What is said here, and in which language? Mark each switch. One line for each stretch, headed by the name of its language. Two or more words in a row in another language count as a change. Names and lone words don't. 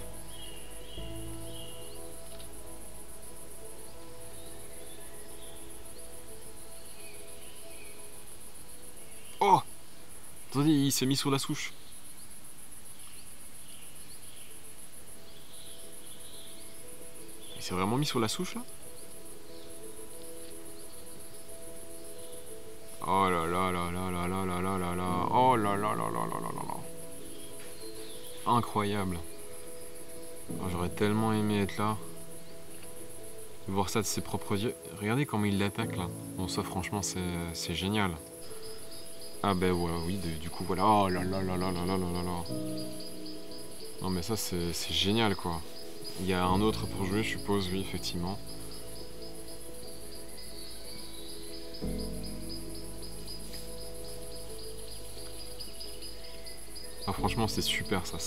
French: Oh! Attendez, il s'est mis sur la souche. Il s'est vraiment mis sur la souche là? Oh là là là là là là là là là là. Oh là là là là là là là là. Incroyable. Oh, j'aurais tellement aimé être là. Voir ça de ses propres yeux. Regardez comment il l'attaque là. Bon ça franchement c'est génial. Ah ben voilà, oui, du coup voilà. Oh là là là là là là là là. Non mais ça c'est génial quoi. Il y a un autre pour jouer je suppose, oui effectivement. Ah, franchement c'est super ça.